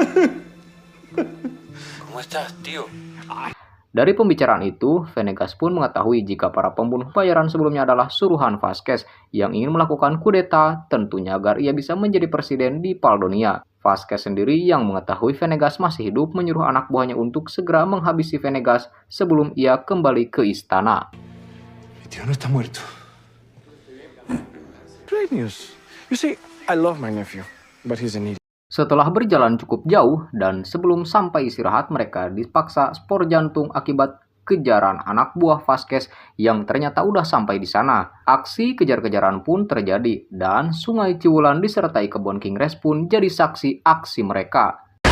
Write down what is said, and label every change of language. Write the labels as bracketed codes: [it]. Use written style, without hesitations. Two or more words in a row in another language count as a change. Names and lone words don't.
[id] Dari pembicaraan itu, Venegas pun mengetahui jika para pembunuh bayaran sebelumnya adalah suruhan Vasquez yang ingin melakukan kudeta, tentunya agar ia bisa menjadi presiden di Paldonia. Vasquez sendiri yang mengetahui Venegas masih hidup menyuruh anak buahnya untuk segera menghabisi Venegas sebelum ia kembali ke istana. [es] Mi tío no está muerto. [en] Great news. You see, I love my nephew, but he's an idiot. [id] Setelah berjalan cukup jauh dan sebelum sampai istirahat, mereka dipaksa spor jantung akibat kejaran anak buah Vasquez yang ternyata udah sampai di sana. Aksi kejar-kejaran pun terjadi dan Sungai Ciwulan disertai kebun Kingres pun jadi saksi aksi mereka.